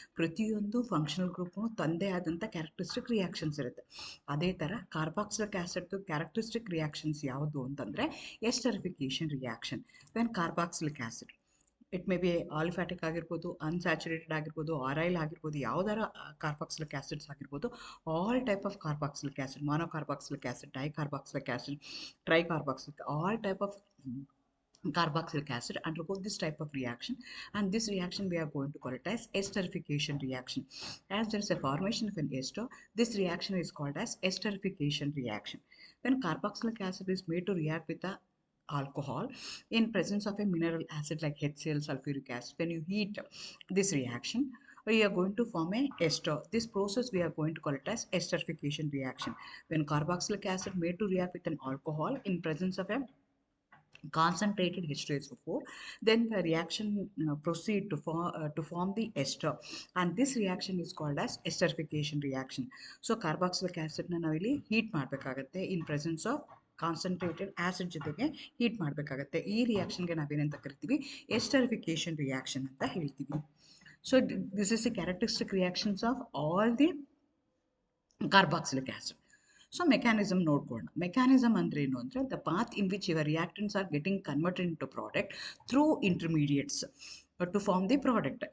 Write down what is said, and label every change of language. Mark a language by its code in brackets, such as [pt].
[kn] ಪ್ರತಿಯೊಂದು ಫಂಕ್ಷನಲ್ ಗ್ರೂಪ್ನು ತಂದೇ ಆದಂಥ characteristic reactions ಇರುತ್ತೆ. ಅದೇ ಥರ ಕಾರ್ಬಾಕ್ಸಿಲಿಕ್ ಆ್ಯಸಿಡ್ದು ಕ್ಯಾರೆಕ್ಟರಿಸ್ಟಿಕ್ ರಿಯಾಕ್ಷನ್ಸ್ ಯಾವುದು ಅಂತಂದರೆ ಎಸ್ಟರಿಫಿಕೇಷನ್ reaction [en] When carboxylic acid. It may be [kn] aliphatic ಆಗಿರ್ಬೋದು, ಅನ್ಸ್ಯಾಚುರೇಟೆಡ್ ಆಗಿರ್ಬೋದು, ಆರೈಲ್ ಆಗಿರ್ಬೋದು, ಯಾವುದಾರ ಕಾರ್ಬಾಕ್ಸಿಲಿಕ್ ಆ್ಯಸಿಡ್ಸ್ ಆಗಿರ್ಬೋದು. [en] All type of carboxylic acid, monocarboxylic acid, dicarboxylic acid, tricarboxylic, all type of carboxylic acid undergo this type of reaction, and this reaction we are going to call it as esterification reaction. As there is a formation of an ester, this reaction is called as esterification reaction. When carboxylic acid is made to react with the alcohol in presence of a mineral acid like HCl, sulfuric acid, when you heat this reaction, we are going to form a ester. This process we are going to call it as esterification reaction. When carboxylic acid made to react with an alcohol in presence of a concentrated H2SO4, then the reaction proceed to form the ester, and this reaction is called as esterification reaction. [kn] So carboxylic acid na navilli heat ಮಾಡಬೇಕಾಗುತ್ತೆ [en] in presence of [kn] concentrated acid ಜೊತೆಗೆ heat ಮಾಡಬೇಕಾಗತ್ತೆ. ಈ ರಿಯಾಕ್ಷನ್ಗೆ ನಾವೇನಂತ ಕರಿತೀವಿ, ಎಸ್ಟರಿಫಿಕೇಷನ್ reaction ಅಂತ ಹೇಳ್ತೀವಿ. [en] So this is the characteristic reactions of all the carboxylic acid. [kn] So mechanism ನೋಡ್ಕೊಳ್ಳೋಣ. Mechanism ಅಂದರೆ ಏನು ಅಂದರೆ, [en] The path in which your reactants are getting converted into product through intermediates to form the product.